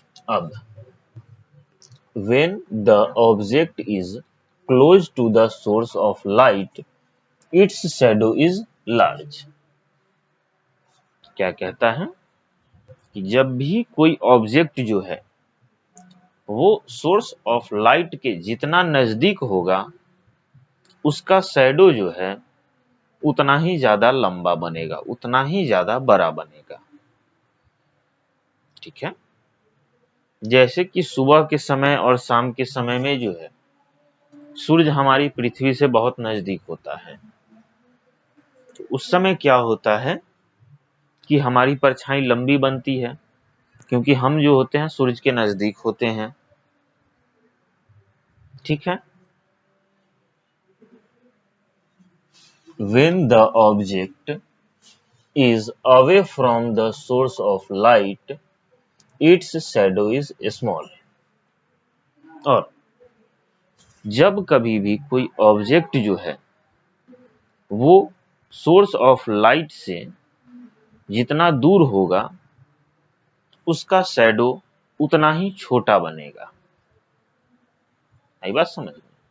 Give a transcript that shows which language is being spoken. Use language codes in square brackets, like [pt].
[en] अब when the object is close to the source of light, its shadow is large। [hi] क्या कहता है कि जब भी कोई ऑब्जेक्ट जो है वो सोर्स ऑफ लाइट के जितना नजदीक होगा उसका शैडो जो है उतना ही ज्यादा लंबा बनेगा, उतना ही ज्यादा बड़ा बनेगा। ठीक है, जैसे कि सुबह के समय और शाम के समय में जो है सूरज हमारी पृथ्वी से बहुत नजदीक होता है, तो उस समय क्या होता है कि हमारी परछाई लंबी बनती है क्योंकि हम जो होते हैं सूरज के नजदीक होते हैं। ठीक है, [en] when the object is away from the source of light, its shadow is small। [hi] और जब कभी भी कोई ऑब्जेक्ट जो है वो सोर्स ऑफ लाइट से जितना दूर होगा उसका शैडो उतना ही छोटा बनेगा। आई बात समझ में?